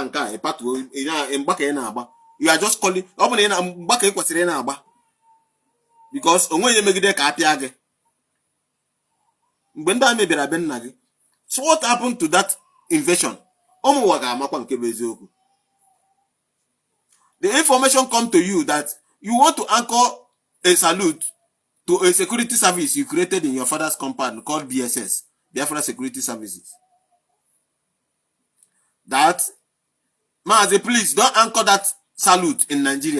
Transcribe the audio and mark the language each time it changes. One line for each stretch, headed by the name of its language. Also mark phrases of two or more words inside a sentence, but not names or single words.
English: You are just calling.
Igbo: because onwe ye megide ka apịa gị mgbe ndị amị bịara be nna gị.
English: So what happened to that invasion?
Igbo: Ụmụnwa ga-amakwa nke bụ eziokwu.
English: The information come to you that you want to anchor a salute to a security service you created in your father's compound called BSS, Biafra Security Services. That, Mazi, please don't anchor that salute in Nigeria.